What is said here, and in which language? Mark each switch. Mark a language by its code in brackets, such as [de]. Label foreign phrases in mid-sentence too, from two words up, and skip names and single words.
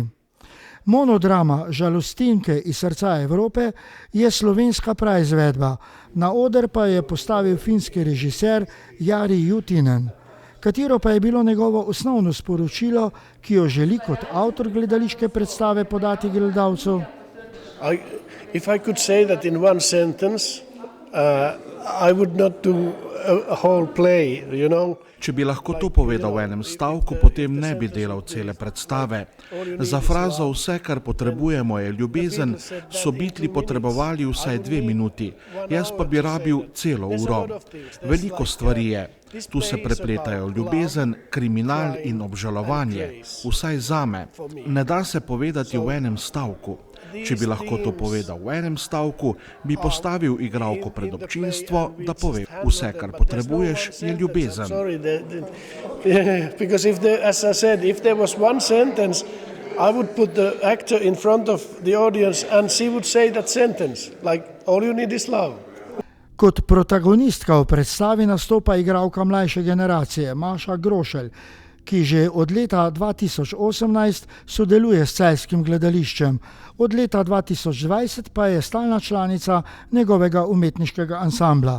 [sl] Monodrama Žalostinke iz srca Evrope je slovenska praizvedba, na oder pa je postavil finski režiser Jari Jutinen. Katero pa je bilo njegovo osnovno sporočilo, ki jo želi kot avtor gledališke predstave podati gledalcu? [en] If I could say that in one sentence, I would not do a whole play, you know. [sl] Če bi lahko to povedal v enem stavku, potem ne bi delal cele predstave. Za frazo vse, kar potrebujemo, je ljubezen, so Beatli potrebovali vsaj 2 minuti, jaz pa bi rabil celo uro. Veliko stvari je. Tu se prepletajo ljubezen, kriminal in obžalovanje, vsaj zame. Ne da se povedati v enem stavku. Če bi lahko to povedal v enem stavku, bi postavil igralko pred občinstvo, da pove, vse, kar potrebuješ, je ljubezen. [en] Because as I said, if there was one sentence, I would put the actor in front of the audience and she would say that sentence, like all you need is love. [sl] Kot protagonistka v predstavi nastopa igralka mlajše generacije Maša Grošelj, ki že od leta 2018 sodeluje s celjskim gledališčem. Od leta 2020 pa je stalna članica njegovega umetniškega ansambla.